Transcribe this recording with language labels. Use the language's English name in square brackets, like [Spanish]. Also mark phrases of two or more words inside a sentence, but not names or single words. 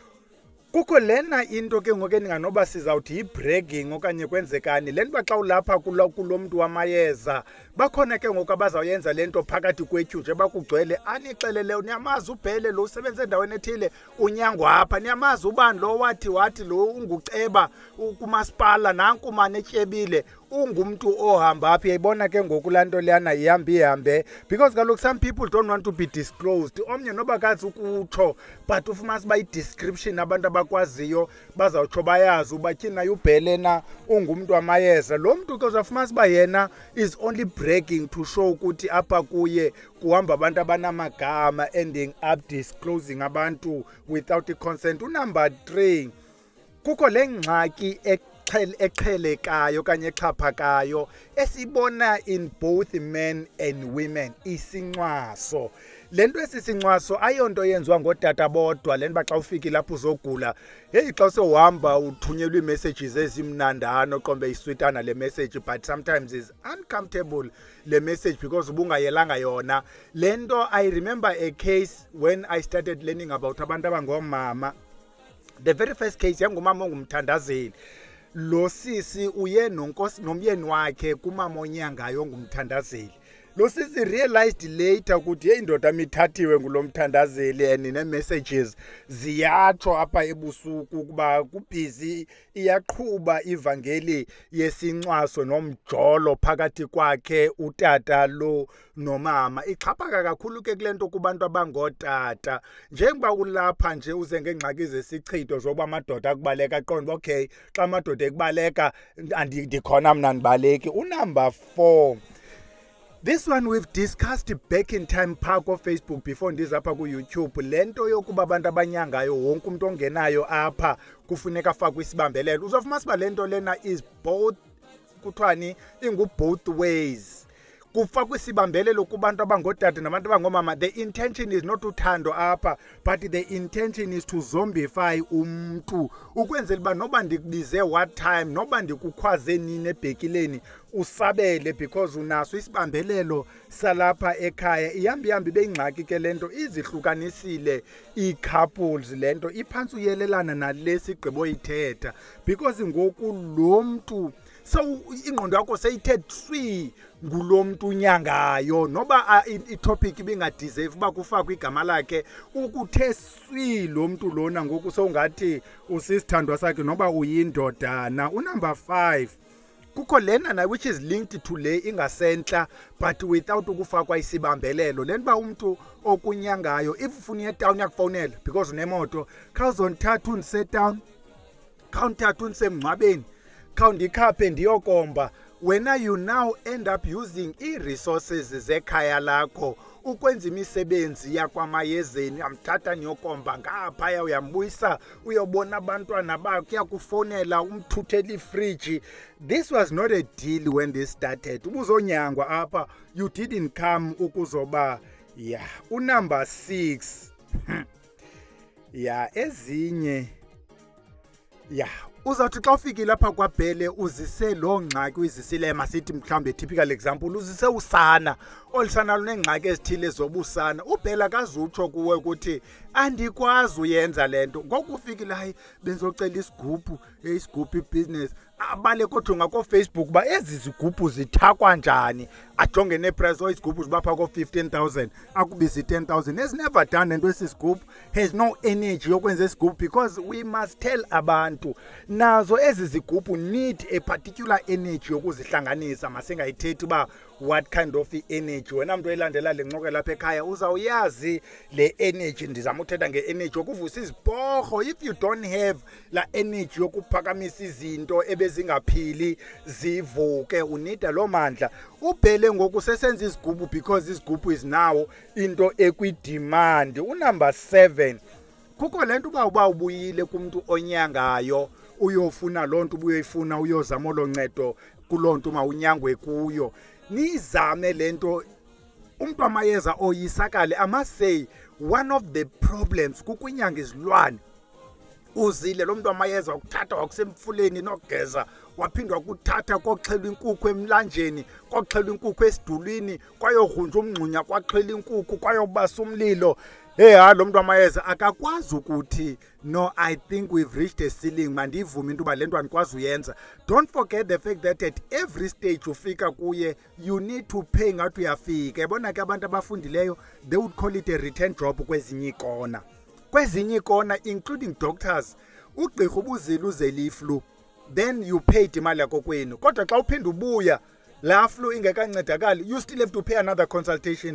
[Xhosa] kukho lena into ke ngoku endinganoba sizawuthi yi-bragging okanye kwenzekani le nto xa ulapha kulo mntu wamayeza bakhona ke ngoku abazawuyenza le nto phakathi kwethu nje bakugcwele anixelele niyamazi uBhele lo usebenza endaweni ethile unyangwa apha niyamazi ubani lo wathi lo unguceba kumasipala nanku mane etyebile ungumntu ohamba apha yayibona ke ngoku laa nto leyana ihambe because kaloku [English] some people don't want to be disclosed [Xhosa] omnye noba kazi ukutsho but ufumanisa uba i-description abantu abakwaziyo bazawutsho bayazi uba tyhini naye uBhele na ungumntu wamayeza lo mntu ke uzawufumanisa uba yena [English] is only bragging to show [Xhosa] ukuthi apha kuye kuhamba abantu abanamagama [English] ending up disclosing [Xhosa] abantu without i-consent unumber 3 kukho le ngxaki eqhelekayo kanye exhaphakayo esibona [English] in both men and women [Xhosa] isincwaso lento esisincwaso ayonto yenziwa ngodata bodwa lento xa ufika lapho uzogula hey xa sewuhamba uthunyelwa iiMessages ezimnandana oqombe isweetana le message [English] but sometimes is uncomfortable [Xhosa] le message because ubungayelanga yona lento [English] I remember a case when I started learning about [Xhosa] abantu abangomama [English] the very first case [Xhosa] yangumama ongumthandazeli lo sisi uye nomyeni wakhe kumama onyangayo ongumthandazeli lo sisi [English] realized later [Xhosa] ukuthi hey indoda mithathiwe ngulomthandazeli and ne-messages ziyatsho apha ebusuku ukuba kubhizi iyaqhuba ivangeli yesincwaso nomjolo phakathi kwakhe utata lo nomama ixhaphaka kakhulu ke kulento kubantu abangotata njengoba ulapha nje uze ngengxaki zesichitho zokuba amadoda akubaleka aqonda okay xa amadoda ekubaleka ndikhona mna ndibaleki unumber 4 [English] This one we've discussed back in time park of Facebook [Xhosa] before ndiza apha ku YouTube lento yokuba abantu abanyangayo wonke umuntu ongenayo apha kufuneka afakwe isibambelelo uzofumanisa uba lento lena [English] is both [Xhosa] kuthwani ingu [English] both ways [Xhosa] kufakwa isibambelelo kubantu abangootata nabantu abangomama. [English] The intention is not [Xhosa] uthando apha, [English] but the intention is to zombify [Xhosa] umntu, ukwenzela uba noba ndikubize [English] what time, [Xhosa] noba ndikukhwaze nini ebhekileni usabele, because unaso isibambelelo salapha ekhaya. Ihambi ibe yingxaki ke le nto, izihlukanisile ii-couples. Le nto iphantsi uyelelana nale sigqibo yithetha, because ngoku lo mntu so ingqondo yakho seyithe tswi ngulo mntu unyangayo, noba itopic ibingadeserve uba kufakwe igama lakhe, ukuthe swi lo mntu lona ngoku sowungathi usisithandwa sakhe noba uyindodana. Unumber 5, kukho lena na [English] which is linked to [Xhosa] le ingasentla [English] but without [Xhosa] ukufakwa isibambelelo. Le nto uba umntu okunyangayo if ufuna etawuni yakufowunela because unemoto, khawuzondithatha undise etawuni, khawundithatha undise emngcwabeni, khawundikhaphe ndiyokomba. Wena [English] you now end up using [Xhosa] ii-resources zekhaya lakho ukwenza imisebenzi yakwamayezeni. Amthatha niyokomba ngaphaya, uyambuyisa uyobona abantwana bakho, uyakufowunela umthuthela ifriji. [English] This was not a deal when this started. [Xhosa] Ubuzonyangwa apha, [English] you didn't come [Xhosa] ukuzoba unumber 6 ezinye uzawuthi xa ufikile apha kwaBhele uzise loo ngxaki uyizisile, masithi mhlawumbe [English] typical example, [Xhosa] uzise usana, olu sana lunengxaki ezithile zobusana. uBhele akazutsho kuwe ukuthi andikwazi uyenza le nto. Ngoku ufikile, hayi benzocela isigubhu, isigubhu ibhizinesi, abale kodwa ngakoFacebook uba ezi zigubhu zithakwa njani, ajonge neprice, izigubhu ziba phaa ko-15,000 akubiza i-10,000. [English] Has never done [Xhosa] into esisigubhu, [English] has no energy [Xhosa] yokwenza isigubhu, [English] because we must tell [Xhosa] abantu nazo ezi zigubhu [English] need a particular energy yokuzihlanganisa. [Xhosa] Masingayithethi uba [English] what kind of energy. [Xhosa] Wena mntu elandela le ncoko lapha ekhaya uzawuyazi le energy. Ndizama uthetha nge-energy yokuvusa izibhorho. [English] If you don't have [Xhosa] la energy yokuphakamisa izinto ebezingaphili zivuke, unida loo mandla. uBhele ngoku sesenza izigubhu because izigubhu [English] is now [Xhosa] into ekwidemand. Unumber 7, kukho le nto uba ubuyile kumntu onyangayo uyofuna loo nto ubuyoyifuna, uyozama olo ncedo kuloo nto mawunyangwe kuyo. Nizame le nto. Umntu amayeza oyisakale, [English] I must say one of the problems [Xhosa] kukunyanga izilwane. Uzile lo mntu amayeza wakuthatha wakusemfuleni nogeza, waphindwa kuthatha koxhelwa inkukhu emlanjeni, koxhelwa inkukhu esidulwini, kwayogrunjwa umngxunya, kwaxhelwa inkukhu, kwayobasa umlilo. Lo mntu amayeza akakwazi ukuthi [English] no, I think we've reached a ceiling, [Xhosa] mandivume into uba le nto andikwazi uyenza. [English] Don't forget the fact that at every stage [Xhosa] ufika kuye [English] you need to pay [Xhosa] ngathi uyafika. Yabona ke abantu abafundileyo, [English] they would call it a return job [Xhosa] kwezinye ikona. Kwezinye ikona [English] including doctors, [Xhosa] ugqirha ubuzile uzele iflu, [English] then you paid [Xhosa] imali yakho kwenu. Kodwa xa uphinda ubuya la flu ingekancedakali, [English] you still have to pay another consultation.